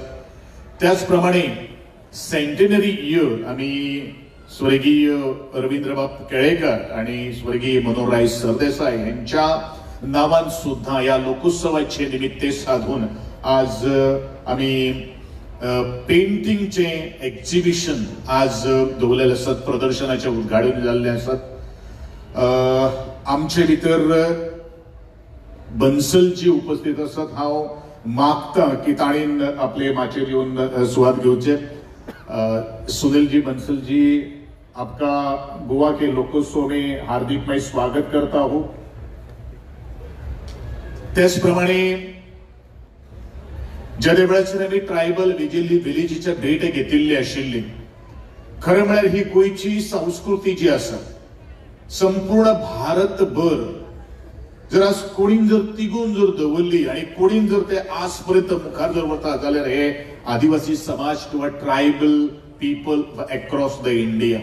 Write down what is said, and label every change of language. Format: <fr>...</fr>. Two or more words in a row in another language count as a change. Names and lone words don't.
<kok>त्याचप्रमाणे</kok> <en>centenary year</en> <kok>आमी स्वर्गीय रवींद्रबाब केळेकर आणि स्वर्गीय मनोहरराय सरदेसाय यांच्या नावान सुद्धा या लोकोत्सवाचे निमित्ते साधून आज आमी पेंटिंगचे एक्झिबिशन आज दवरलेले आसात, प्रदर्शनाचे उद्घाटन जाल्ले आसात. आमचे भितर बन्सलजी उपस्थित आसात. हांव मागता की ताणीन आपले माचेर येवन सुवात घेवचे.</kok> <hi>सुनीलजी बंसल जी, आपका गोवा के लोकोत्सव में हार्दिक मैं स्वागत करता हूं.</hi> <kok>त्याचप्रमाणे ज्या वेळाचेर आमी ट्रायबल विलेजीच्या भेट घेतिल्ली आशिल्ली, खरें म्हळ्यार ही गोंयची संस्कृती जी आसा संपूर्ण भारतभर जर आज कोणीन जर तिगून जर दवरली आणि कोणीन जर ते आज पर्यंत मुखार जर वता जाल्यार हे आदिवासी समाज किंवा</kok> <en>tribal people across the India.</en>